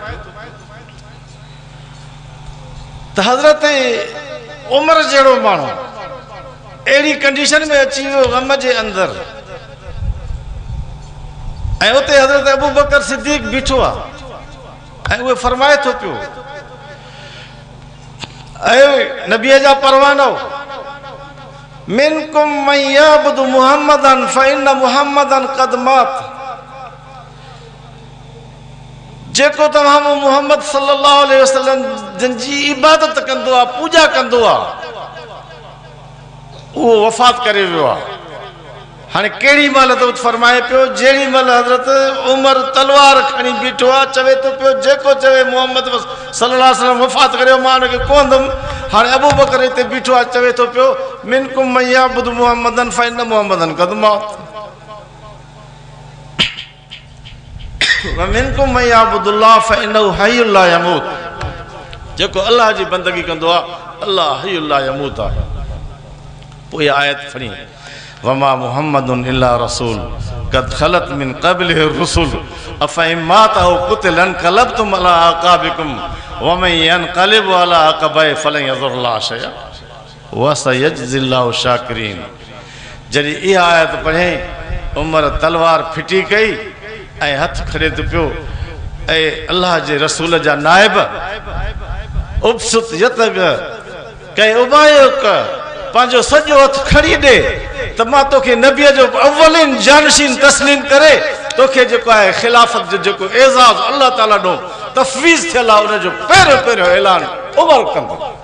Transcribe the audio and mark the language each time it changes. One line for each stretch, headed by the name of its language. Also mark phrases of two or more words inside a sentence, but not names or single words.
Sindhi: त हज़रत उमर जहिड़ो माण्हू अहिड़ी कंडीशन में अची वियो ग़म जे अंदर, ऐं उते हज़रत अबू बकर सिद्दीक़ बीठो आहे ऐं उहे फरमाए थो पियो ऐं नबीअ जा परवानो
Arabic: منكم من يعبد محمدا فإن محمدا قد مات.
Sindhi: जेको तव्हां मुहम्मद
Arabic: صلى الله عليه وسلم
Sindhi: जिन जी इबादत कंदो आहे, पूजा कंदो आहे, उहो वफ़ात करे वियो आहे। हाणे कहिड़ी महिल त फरमाए पियो जहिड़ी महिल हज़रत उमर तलवार खणी बीठो आहे, चवे थो पियो जेको चवे मोहम्मद
Arabic: صلى الله عليه وسلم
Sindhi: वफ़ात करे मां हुनखे कोंदुमि। हाणे अबू बकर हिते बीठो आहे, चवे थो पियो
Arabic: منكم من يعبد محمدا فإن محمدا قد مات ومنكم من يعبد الله فإنه حي لا يموت.
Sindhi: जेको अल्लाह जी बंदगी कंदो आहे अल्लाह
Arabic: حي لا يموت
Sindhi: आहे। पोइ आयत पढ़ी
Arabic: وما محمد إلا رسول قد خلت من قبله الرسل أفإن مات أو قتل انقلبتم على أعقابكم ومن ينقلب على عقبيه فلن يضر الله شيئا وسيجزي الله الشاكرين.
Sindhi: जॾहिं इहा आयत पढ़े उमर तलवार फिटी कई ऐं हथ खड़े थो पियो ऐं अल्लाह जे रसूल जा नाइब उबसुत यतग कई उबायुक पंहिंजो सॼो हथ खणी ॾे त मां तोखे नबीअ जो अव्वलिन जानशीन तस्लीम करे तोखे जेको आहे खिलाफ़त जो जेको एज़ाज़ अल्लाह ताला ॾो तफ़वीज़ थियल आहे उनजो पहिरियों पहिरियों ऐलान उमर कंदो।